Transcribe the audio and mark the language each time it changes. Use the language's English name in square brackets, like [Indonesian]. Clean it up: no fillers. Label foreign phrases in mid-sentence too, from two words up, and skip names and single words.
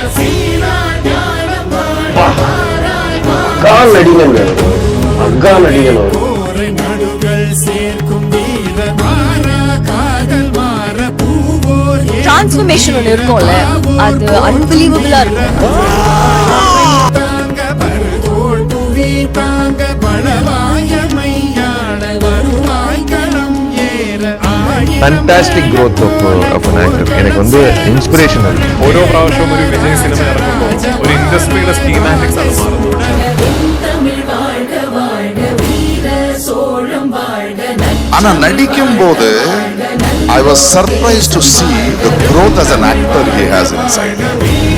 [Tamil] டிரான்ஸ்ஃபர்மேஷன் ஒன்று இருக்கும்ல, அது அன்பிலீவபிளா இருக்கும். [English] Fantastic growth of an actor. [Tamil] எனக்கு வந்து இன்ஸ்பிரேஷனல். [Malayalam] ഓരോ പ്രാവശ്യവും ഒരു വിജയ് സിനിമ ഇറങ്ങുമ്പോൾ ഒരു ഇൻഡസ്ട്രിയുടെ സ്കീമാറ്റിക്സ് ആണ് മാറുന്നത്. [Tamil] ஆனா நடிக்கும் போது [English] I was surprised to see the growth as an actor he has inside.